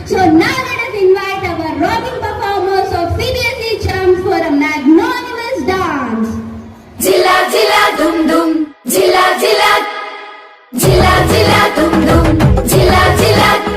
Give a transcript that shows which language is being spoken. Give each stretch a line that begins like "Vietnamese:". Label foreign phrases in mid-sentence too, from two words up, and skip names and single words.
English: So now let us invite our rocking performers of CBSE Charms for a magnanimous dance. Jilla jilla dum dum, jilla jilla, jilla jilla dum dum, jilla jilla.